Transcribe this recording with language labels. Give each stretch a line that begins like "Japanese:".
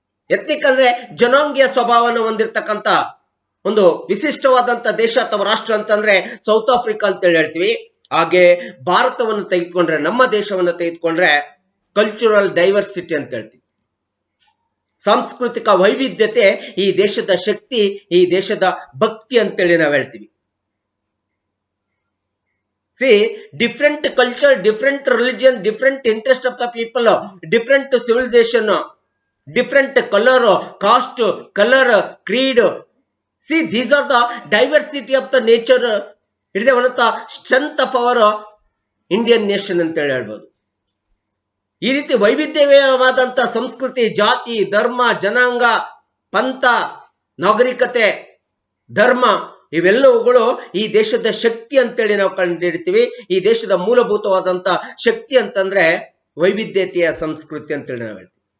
Kannada: Ethnic ಅಂದ್ರೆ ಜನಾಂಗೀಯ ಸ್ವಭಾವವನ್ನು ಹೊಂದಿರತಕ್ಕಂತ ಒಂದು ವಿಶಿಷ್ಟವಾದಂತ ದೇಶ ಅಥವಾ ರಾಷ್ಟ್ರ ಅಂತಂದ್ರೆ ಸೌತ್ ಆಫ್ರಿಕಾ ಅಂತ ಹೇಳ್ತೀವಿ. ಹಾಗೆ ಭಾರತವನ್ನು ತೆಗೆದುಕೊಂಡ್ರೆ, ನಮ್ಮ ದೇಶವನ್ನು ತೆಗೆದುಕೊಂಡ್ರೆ ಕಲ್ಚರಲ್ ಡೈವರ್ಸಿಟಿ ಅಂತ ಹೇಳ್ತೀವಿ. ಸಾಂಸ್ಕೃತಿಕ ವೈವಿಧ್ಯತೆ ಈ ದೇಶದ ಶಕ್ತಿ, ಈ ದೇಶದ ಭಕ್ತಿ ಅಂತೇಳಿ ನಾವು ಹೇಳ್ತೀವಿ.
English: See, different culture, different religion, different interest of the people, different civilization, different color, caste, color, creed. See, these are the diversity of the nature. It is one of the strength of our Indian nation
Kannada: ಅಂತ ಹೇಳ್ಬೋದು. ಈ ರೀತಿ ವೈವಿಧ್ಯಮಯವಾದಂತ ಸಂಸ್ಕೃತಿ, ಜಾತಿ, ಧರ್ಮ, ಜನಾಂಗ, ಪಂಥ, ನಾಗರಿಕತೆ, ಧರ್ಮ ಇವೆಲ್ಲವುಗಳು ಈ ದೇಶದ ಶಕ್ತಿ ಅಂತೇಳಿ ನಾವು ಕಂಡುಹಿಡಿತೀವಿ. ಈ ದೇಶದ ಮೂಲಭೂತವಾದಂತ ಶಕ್ತಿ ಅಂತಂದ್ರೆ ವೈವಿಧ್ಯತೆಯ ಸಂಸ್ಕೃತಿ ಅಂತೇಳಿ ನಾವು ಹೇಳ್ತೀವಿ.